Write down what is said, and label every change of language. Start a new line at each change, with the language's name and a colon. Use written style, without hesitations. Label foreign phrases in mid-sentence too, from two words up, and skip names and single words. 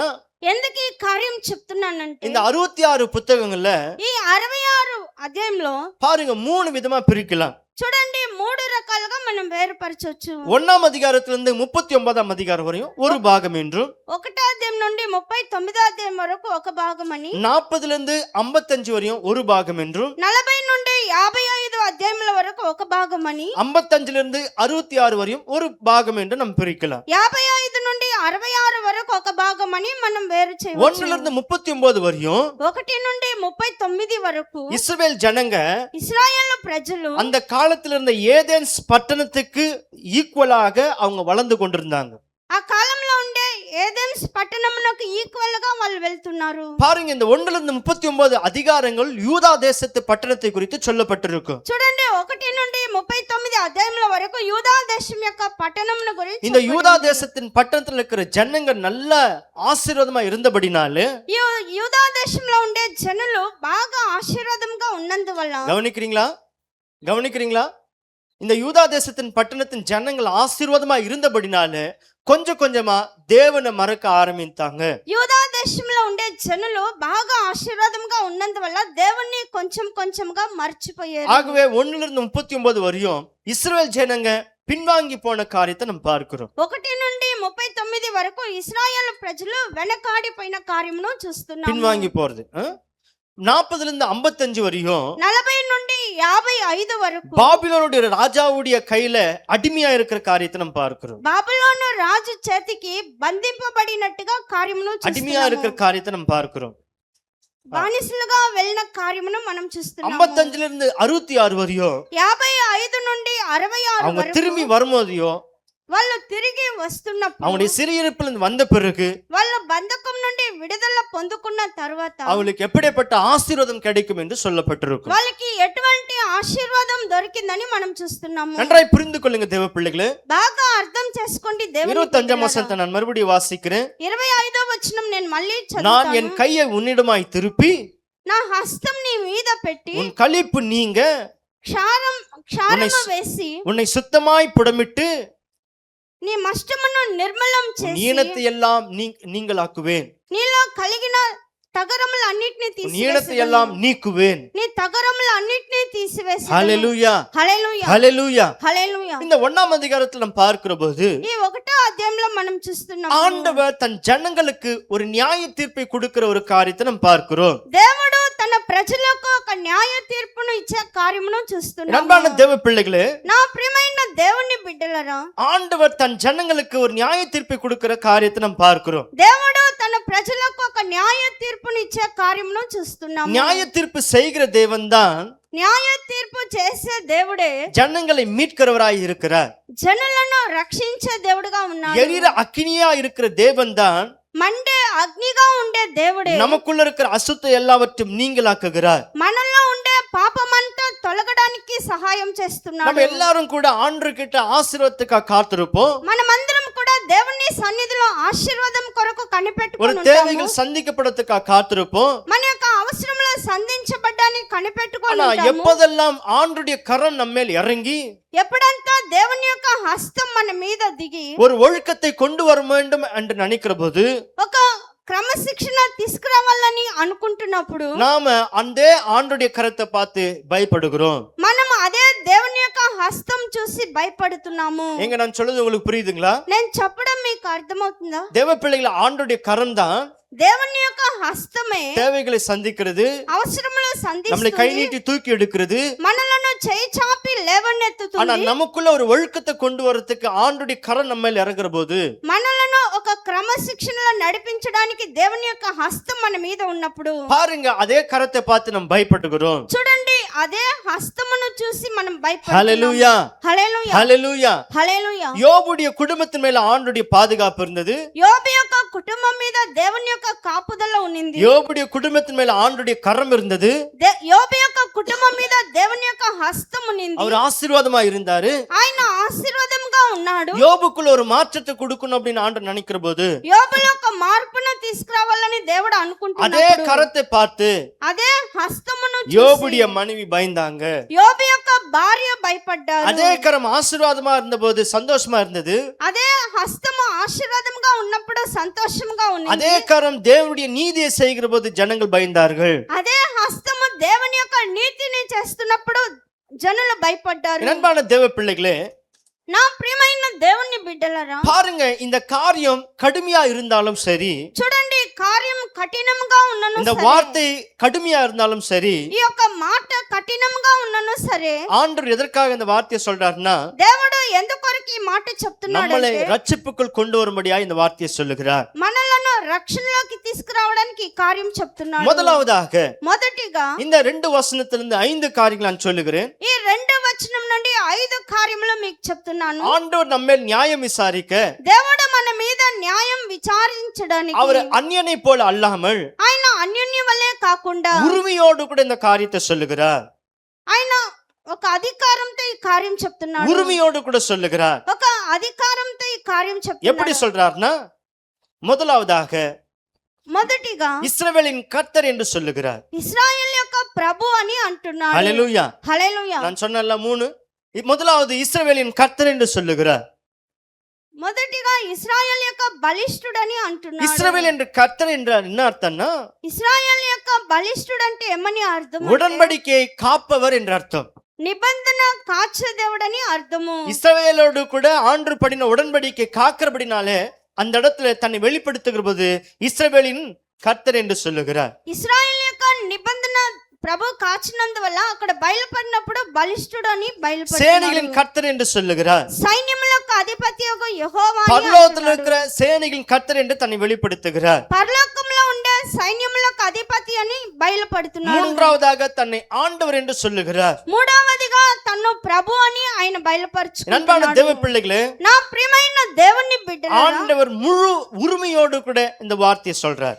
Telugu: ఎందుకు ఈ కార్యం చెప్తున్నానంటే
Tamil: இந்த 66 புத்தகங்கள்ல
Telugu: ఈ 66 అధ్యాయంలో
Tamil: பாருங்க 3 విధமா பிரிக்கலாம்.
Telugu: చూడండి 3 రకాలుగా మనం వేరుపరచొచ్చు.
Tamil: 1ஆம் அதிகாரத்திலிருந்து 39ஆம் அதிகாரம் வரையும் ஒரு பாகம் என்றும்,
Telugu: 1వ అధ్యాయం నుండి 39వ అధ్యాయం వరకు ఒక భాగం అని,
Tamil: 40 லிருந்து 55 வரையும் ஒரு பாகம் என்றும்,
Telugu: 40 నుండి 55 అధ్యాయముల వరకు ఒక భాగం అని,
Tamil: 55 லிருந்து 66 வரையும் ஒரு பாகம் என்று நம்ம பிரிக்கலாம்.
Telugu: 55 నుండి 66 వరకు ఒక భాగం అని మనం వేరు 1 చేయవచ్చు.
Tamil: லிருந்து 39 வரையும்
Telugu: 1 నుండి 39 వరకు
Tamil: இஸ்ரவேல் ஜனங்க
Telugu: ఇశ్రాయేలు ప్రజలు
Tamil: அந்த காலத்துல இருந்த ஏதேன்ஸ் பட்டணத்துக்கு ஈக்குவலாக அவங்க வளர்ந்து கொண்டிருந்தாங்க.
Telugu: ఆ కాలంలో ఉండే ఏదెన్స్ పట్టణమునకు ఈక్వల్ గా వాళ్ళు వెళ్తున్నారు.
Tamil: பாருங்க, இந்த 1 லிருந்து 39 அதிகாரங்கள் யூதா தேசத்து பட்டணத்தை குறித்து சொல்லப்பட்டிருக்கும்.
Telugu: చూడండి 1 నుండి 39 అధ్యాయముల వరకు యూదా దేశం యొక్క పట్టణమును గురించి
Tamil: இந்த யூதா தேசத்தின் பட்டணத்துல இருக்கிற ஜனங்க நல்ல ஆசீர்வாதமா இருந்தபடினாலே,
Telugu: యూదా దేశంలో ఉండే జనులు బాగా ఆశీర్వాదంగా ఉన్నందువల్ల,
Tamil: கவனிக்கிறீங்களா, இந்த யூதா தேசத்தின் பட்டணத்தின் ஜனங்கள் ஆசீர்வாதமா இருந்தபடினாலே கொஞ்சம் கொஞ்சமா தேவனை மறக்க ஆரம்பித்தாங்க.
Telugu: యూదా దేశంలో ఉండే జనులు బాగా ఆశీర్వాదంగా ఉన్నందువల్ల దేవుణ్ణి కొంచెం కొంచెంగా మర్చిపోయారు.
Tamil: ஆகவே 1 லிருந்து 39 வரையும் இஸ்ரவேல் ஜனங்க பின்வாங்கி போன காரியத்தை நம்ம பார்க்கிறோம்.
Telugu: 1 నుండి 39 వరకు ఇశ్రాయేలు ప్రజలు వెనకాడిపోయిన కార్యమును చూస్తున్నాము.
Tamil: பின்வாங்கி போறது 40 லிருந்து 55 வரையும்
Telugu: 40 నుండి 55 వరకు
Tamil: பாபிலோனுடைய ராஜாவுடைய கையில அடிமையா இருக்கிற காரியத்தை நம்ம பார்க்கிறோம்.
Telugu: బాబిలోను రాజు చేతికి బంధింపబడినట్టుగా కార్యమును
Tamil: அடிமையா இருக்கிற
Telugu: చూస్తున్నాము.
Tamil: காரியத்தை நம்ம பார்க்கிறோம்.
Telugu: బానిసలుగా వెళ్ళిన కార్యమును మనం చూస్తున్నాము.
Tamil: 55 லிருந்து 66 வரையும்
Telugu: 55 నుండి 66
Tamil: அவங்க
Telugu: వరకు
Tamil: திரும்பி வரும்போதையும்
Telugu: వాళ్ళు తిరిగి వస్తున్నప్పుడు,
Tamil: அவங்களுடைய சிறையிருப்பிலிருந்து வந்த பிறகு
Telugu: వాళ్ళ బంధకం నుండి విడుదల పొందుకున్న తర్వాత
Tamil: அவளுக்கு எப்படிப்பட்ட ஆசீர்வாதம் கிடைக்கும் என்று சொல்லப்பட்டிருக்கும்.
Telugu: వాళ్ళకి ఎటువంటి ఆశీర్వాదం దొరికిందని మనం చూస్తున్నాము.
Tamil: நன்றாய் புரிந்து கொள்ளுங்க தேவ பிள்ளைகளே.
Telugu: బాగా అర్థం చేసుకోండి దేవుని
Tamil: 25ஆம் வசனத்தை நான் மறுபடியும் வாசிக்கிறேன்.
Telugu: 25వ వచనం నేను మళ్ళీ
Tamil: நான் என்
Telugu: చదువుతాను.
Tamil: கையை உன்னிடமாய் திருப்பி
Telugu: నా హస్తం నీ మీద పెట్టి
Tamil: உன் களிப்பு நீங்க
Telugu: క్షారము వేసి
Tamil: உன்னை சுத்தமாய் புடமிட்டு
Telugu: నీ మష్టమును నిర్మలం
Tamil: உன்
Telugu: చేసి
Tamil: ஈனத்தை எல்லாம் நீங்களாக்குவேன்,
Telugu: నీలో కలిగిన తగరములు అన్నిటిని
Tamil: உன் ஈனத்தை எல்லாம்
Telugu: తీసివేసి
Tamil: நீக்குவேன்.
Telugu: నీ తగరములు అన్నిటిని తీసివేసి
Tamil: ஹல்லேலூயா,
Telugu: హల్లెలూయా
Tamil: ஹல்லேலூயா.
Telugu: హల్లెలూయా.
Tamil: இந்த 1ஆம் அதிகாரத்தில் நாம் பார்க்கிற போது
Telugu: ఈ 1వ అధ్యాయంలో మనం చూస్తున్నాము
Tamil: ஆண்டவர் தன் ஜனங்களுக்கு ஒரு நியாய தீர்ப்பை கொடுக்கிற ஒரு காரியத்தை நாம் பார்க்கிறோம்.
Telugu: దేవుడు తన ప్రజలకు ఒక న్యాయ తీర్పును ఇచ్చే కార్యమును చూస్తున్నాము.
Tamil: அன்பான தேவ பிள்ளைகளே,
Telugu: నా ప్రియమైన దేవుని బిడ్డలారా,
Tamil: ஆண்டவர் தன் ஜனங்களுக்கு ஒரு நியாய தீர்ப்பை கொடுக்கிற காரியத்தை நாம் பார்க்கிறோம்.
Telugu: దేవుడు తన ప్రజలకు ఒక న్యాయ తీర్పును ఇచ్చే కార్యమును చూస్తున్నాము.
Tamil: நியாய தீர்ப்பு செய்கிற தேவன் தான்
Telugu: న్యాయ తీర్పు చేసే దేవుడే
Tamil: ஜனங்களை மீட்கிறவராய் இருக்கிறார்.
Telugu: జనులను రక్షించే దేవుడుగా ఉన్నాడు.
Tamil: எரிகிற அக்கினியா இருக்கிற தேவன் தான்
Telugu: మండే అగ్నిగా ఉండే దేవుడే
Tamil: நமக்குள்ள இருக்கிற அசுத்த எல்லாவற்றையும் நீங்களாக்குகிறார்.
Telugu: మనలో ఉండే పాపమంతా తొలగడానికి సహాయం చేస్తున్నాడు.
Tamil: நம்ம எல்லாரும் கூட ஆண்டவர் கிட்ட ஆசீர்வாதத்துக்காக காத்திருப்போம்.
Telugu: మనమందరం కూడా దేవుని సన్నిధిలో ఆశీర్వాదం కొరకు
Tamil: ஒரு
Telugu: కనిపెట్టుకొని ఉంటాము.
Tamil: தேவைகள் சந்திக்கப்படுறதுக்காக காத்திருப்போம்.
Telugu: మన యొక్క అవసరములు సంధించబడ్డానికి కనిపెట్టుకొని
Tamil: ஆனா
Telugu: ఉంటాము.
Tamil: எப்போதெல்லாம் ஆண்டவருடைய கரம் நம்ம மேல் இறங்கி
Telugu: ఎప్పుడంతా దేవుని యొక్క హస్తం మన మీద దిగి
Tamil: ஒரு ஒழுக்கத்தை கொண்டு வர வேண்டும் என்று நினைக்கிற போது
Telugu: ఒక క్రమశిక్షణ తీసుకురావాలని అనుకుంటున్నప్పుడు
Tamil: நாம அந்த ஆண்டுடைய கரத்தை பார்த்து பயப்படுகிறோம்.
Telugu: మనం అదే దేవుని యొక్క హస్తం చూసి భయపడుతున్నాము.
Tamil: எங்க நான் சொல்றது உங்களுக்கு புரியுதுங்களா?
Telugu: నేను చెప్పడం మీకు అర్థమవుతుందా?
Tamil: தேவ பிள்ளைகளை ஆண்டுடைய கரம் தான்
Telugu: దేవుని యొక్క హస్తమే
Tamil: தேவைகளை சந்திக்கிறது,
Telugu: అవసరములు
Tamil: நம்மளை கை
Telugu: సంధిస్తుంది,
Tamil: நீட்டி தூக்கி எடுக்கிறது.
Telugu: మనలను చేయి చాపి
Tamil: ஆனா
Telugu: లేవనెత్తుతుంది.
Tamil: நமக்குள்ள ஒரு ஒழுக்கத்தை கொண்டு வரதுக்கு ஆண்டுடைய கரம் நம்ம மேல இறங்குற போது
Telugu: మనలను ఒక క్రమశిక్షణలో నడిపించడానికి దేవుని యొక్క హస్తం మన మీద ఉన్నప్పుడు
Tamil: பாருங்க, அதே கரத்தை பார்த்து நம்ம பயப்படுகிறோம்.
Telugu: చూడండి, అదే హస్తమును చూసి మనం భయపడుతున్నాం.
Tamil: ஹalleluya,
Telugu: హల్లెలూయా,
Tamil: ஹalleluya.
Telugu: హల్లెలూయా.
Tamil: யோபுடைய குடும்பத்தின் மேல ஆண்டுடைய பாதுகாப்பு இருந்தது.
Telugu: యోబు యొక్క కుటుంబం మీద దేవుని యొక్క కాపుదల ఉన్నింది.
Tamil: யோபுடைய குடும்பத்தின் மேல ஆண்டுடைய கரம் இருந்தது.
Telugu: యోబు యొక్క కుటుంబం మీద దేవుని యొక్క హస్తం ఉన్నింది.
Tamil: அவர் ஆசீர்வாதமா இருந்தாரு.
Telugu: ఆయన ఆశీర్వాదంగా ఉన్నాడు.
Tamil: யோபுக்குள்ள ஒரு மாற்றத்தை கொடுக்கணும் அப்படின்னு ஆண்டவர் நினைக்கிற போது
Telugu: యోబులో ఒక మార్పును తీసుకురావాలని దేవుడు
Tamil: அதே
Telugu: అనుకుంటున్నాడు.
Tamil: கரத்தை பார்த்து
Telugu: అదే హస్తమును
Tamil: யோபுடைய
Telugu: చూసి
Tamil: மனைவி பயந்தாங்க.
Telugu: యోబు యొక్క భార్య భయపడ్డారు.
Tamil: அதே கரம் ஆசீர்வாதமா இருந்த போது சந்தோஷமா இருந்தது.
Telugu: అదే హస్తము ఆశీర్వాదంగా ఉన్నప్పుడు సంతోషంగా ఉన్నది.
Tamil: அதே கரம் தேவனுடைய நீதியை செய்கிற போது ஜனங்கள் பயந்தார்கள்.
Telugu: అదే హస్తము దేవుని యొక్క నీతిని చేస్తున్నప్పుడు జనులు భయపడ్డారు.
Tamil: அன்பான தேவ பிள்ளைகளே,
Telugu: నా ప్రియమైన దేవుని బిడ్డలారా,
Tamil: பாருங்க, இந்த காரியம் கடுமையா இருந்தாலும் சரி,
Telugu: చూడండి, కార్యం కఠినంగా ఉన్నను
Tamil: இந்த
Telugu: సరే,
Tamil: வார்த்தை கடுமையா இருந்தாலும் சரி,
Telugu: ఈ యొక్క మాట కఠినంగా ఉన్నను సరే,
Tamil: ஆண்டவர் எதற்காக இந்த வார்த்தையை சொல்றாருன்னா
Telugu: దేవుడు ఎందుకొరకు ఈ మాట చెప్తున్నాడు
Tamil: நம்மளை
Telugu: అంటే
Tamil: ரட்சிப்புக்குள் கொண்டு வரும்படியா இந்த வார்த்தையை சொல்லுகிறார்.
Telugu: మనలను రక్షణలోకి తీసుకురావడానికి ఈ కార్యం చెప్తున్నాడు.
Tamil: முதலாவதாக
Telugu: మొదటిగా
Tamil: இந்த 2 வசனத்திலிருந்து 5 காரியங்கள் நான் சொல்லுகிறேன்.
Telugu: ఈ 2 వచనం నుండి 5 కార్యములు మీకు చెప్తున్నాను.
Tamil: ஆண்டவர் நம்ம நியாயம் விசாரிக்க,
Telugu: దేవుడు మన మీద న్యాయం విచారించడానికి
Tamil: அவர் அந்நியனை போல அல்லாமல்
Telugu: ఆయన అన్యోన్య వలె కాకుండా
Tamil: உரிமையோடு கூட இந்த காரியத்தை சொல்லுகிறார்.
Telugu: ఆయన ఒక అధికారంతో ఈ కార్యం చెప్తున్నాడు.
Tamil: உரிமையோடு கூட சொல்லுகிறார்.
Telugu: ఒక అధికారంతో ఈ కార్యం
Tamil: எப்படி
Telugu: చెప్తున్నాడు.
Tamil: சொல்றாருன்னா, முதலாவதாக
Telugu: మొదటిగా
Tamil: இஸ்ரவேலின் கர்த்தர் என்று சொல்லுகிறார்.
Telugu: ఇశ్రాయేల్ యొక్క ప్రభు అని అంటున్నాడు.
Tamil: ஹalleluya.
Telugu: హల్లెలూయా.
Tamil: நான் சொன்னல 3. முதலாவது இஸ்ரவேலின் கர்த்தர் என்று சொல்லுகிறார்.
Telugu: మొదటిగా ఇశ్రాయేల్ యొక్క బలిష్ఠుడని అంటున్నాడు.
Tamil: இஸ்ரவேல் என்று கர்த்தர் என்றால் என்ன அர்த்தம்னா,
Telugu: ఇశ్రాయేల్ యొక్క బలిష్ఠుడు అంటే ఏమని అర్థం?
Tamil: உடன்படிக்கையை காப்பவர் என்ற அர்த்தம்.
Telugu: నిబంధన కాచే దేవుడని అర్థము.
Tamil: இஸ்ரவேலோடு கூட ஆண்டு படின உடன்படிக்கை காக்கிறபடினாலே அந்த இடத்துல தன்னை வெளிப்படுத்துகிற போது இஸ்ரவேலின் கர்த்தர் என்று சொல்லுகிறார்.
Telugu: ఇశ్రాయేల్ యొక్క నిబంధన ప్రభు కాచినందువల్ల అక్కడ బయలుపడినప్పుడు బలిష్ఠుడు అని బయలుపడినాడు.
Tamil: சேனைகளின் கர்த்தர் என்று சொல்லுகிறார்.
Telugu: సైన్యములకు అధిపతి యొక్క యెహోవా అని
Tamil: பரலோகத்தில்
Telugu: అంటున్నాడు.
Tamil: இருக்கிற சேனைகளின் கர்த்தர் என்று தன்னை வெளிப்படுத்துகிறார்.
Telugu: పరలోకంలో ఉండే సైన్యములకు అధిపతి అని బయలుపడుతున్నాడు.
Tamil: மூன்றாவதாக தன்னை ஆண்டவர் என்று சொல்லுகிறார்.
Telugu: మూడవదిగా తన్ను ప్రభు అని ఆయన
Tamil: அன்பான
Telugu: బయలుపరుచుకున్నాడు.
Tamil: தேவ பிள்ளைகளே,
Telugu: నా ప్రియమైన దేవుని బిడ్డలారా,
Tamil: ஆண்டவர் முழு உரிமையோடு கூட இந்த வார்த்தையை சொல்றார்.